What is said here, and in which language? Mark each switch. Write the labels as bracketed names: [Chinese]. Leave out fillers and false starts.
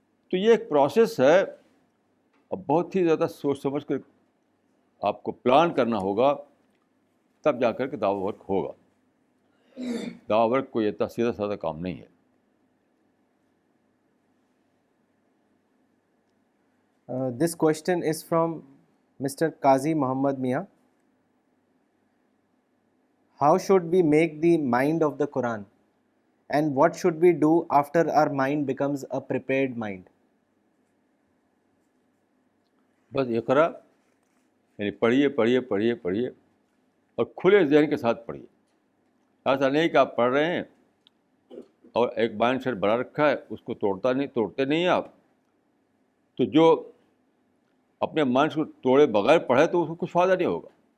[Urdu] تو یہ ایک پروسیس ہے. اب بہت ہی زیادہ سوچ سمجھ کر آپ کو پلان کرنا ہوگا, تب جا کر کے دعوی ورک ہوگا. دعوی ورک کوئی اتنا سیدھا سادہ کام نہیں ہے. [English] This question is from Mr. Qazi Muhammad Mia. How should we make the mind of the Quran? And what should we do after our mind becomes a prepared mind? [Urdu] بس اقرا یعنی پڑھیے اور کھلے ذہن کے ساتھ پڑھیے. ایسا نہیں کہ آپ پڑھ رہے ہیں اور ایک مائنڈ سیٹ بنا رکھا ہے, اس کو توڑتے نہیں ہیں آپ. تو جو اپنے مائنڈ کو توڑے بغیر پڑھے تو اس کو کچھ فائدہ نہیں ہوگا.